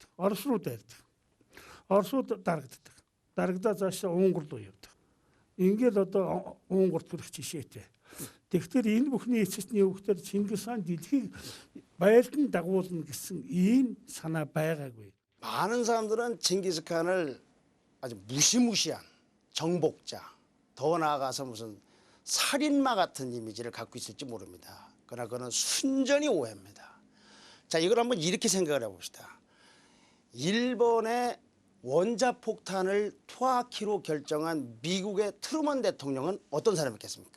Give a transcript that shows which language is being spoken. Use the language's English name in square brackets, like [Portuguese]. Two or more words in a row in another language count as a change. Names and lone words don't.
[Mongolian] Орос руу дайрдаг. Оросууд дарагддаг. дарагдаа цаашаа Унгар руу явдаг. Ингээд одоо Унгарт хүрэх жишээтэй. Тэгэхээр энэ бүхний эцэсний өвгтөр Чингис хаан дэлхийг байлдан дагуулна гэсэн ийм санаа байгаагүй. [Korean] 많은 사람들은 칭기스칸을 아주 무시무시한 정복자, 더 나아가서 무슨 살인마 같은 이미지를 갖고 있을지 모릅니다. 그러나 그는 순전히 오해입니다. 자, 이걸 한번 이렇게 생각을 해봅시다. 일본의 원자폭탄을 투하키로 결정한 미국의 트루먼 대통령은 어떤 사람이겠습니까?